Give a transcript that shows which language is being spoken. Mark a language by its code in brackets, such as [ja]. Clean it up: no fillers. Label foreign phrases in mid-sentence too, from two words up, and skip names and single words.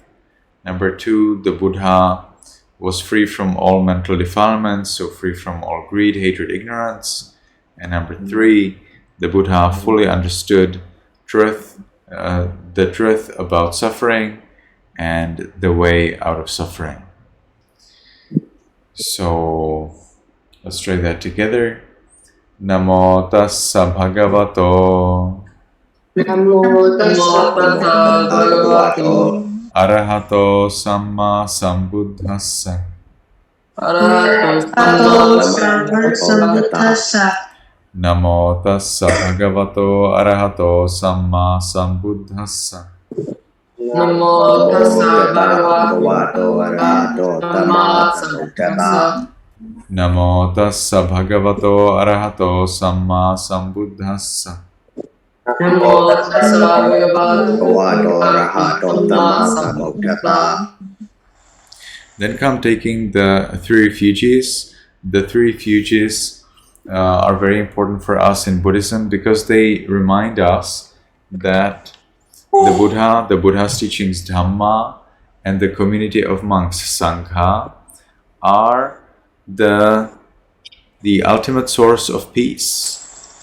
[en] Number 2, the Buddha was free from all mental defilements, so free from all greed, hatred, ignorance. And number 3, the Buddha fully understood the truth about suffering and the way out of suffering. So let's try that together. [pi] Namo tassa bhagavato Arahato Samma Sambuddhassa Namo tassa bhagavato arahato samma sambuddhassa Namo tassa bhagavato arahato samma sambuddhassa. Namo tassa bhagavato arahato samma sambuddhassa Namo tassa bhagavato arahato samma sambuddhassa. [en] Then come taking the 3 refuges. The 3 refuges are very important for us in Buddhism because they remind us that the Buddha's teachings Dhamma, and the community of monks Sangha are the ultimate source of peace.